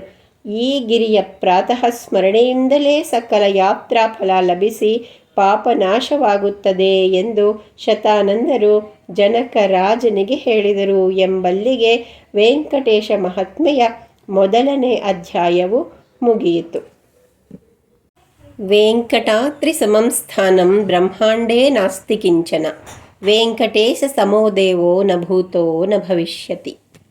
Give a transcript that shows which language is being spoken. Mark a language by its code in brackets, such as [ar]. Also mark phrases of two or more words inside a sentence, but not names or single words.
[kn] ಈ ಗಿರಿಯ ಪ್ರಾತಃ ಸ್ಮರಣೆಯಿಂದಲೇ ಸಕಲ ಯಾತ್ರಾ ಫಲ ಲಭಿಸಿ ಪಾಪನಾಶವಾಗುತ್ತದೆ ಎಂದು ಶತಾನಂದರು ಜನಕ ರಾಜನಿಗೆ ಹೇಳಿದರು ಎಂಬಲ್ಲಿಗೆ ವೆಂಕಟೇಶ ಮಹಾತ್ಮೆಯ ಮೊದಲನೇ ಅಧ್ಯಾಯವು ಮುಗಿಯಿತು. [sa] ವೆಂಕಟಾದ್ರಿ ಸಮಂ ಸ್ಥಾನಂ ಬ್ರಹ್ಮಾಂಡೇ ನಾಸ್ತಿ ಕಿಂಚನ. ವೆಂಕಟೇಶ ಸಮೋ ದೇವೋ ನ ಭೂತೋ ನ ಭವಿಷ್ಯತಿ.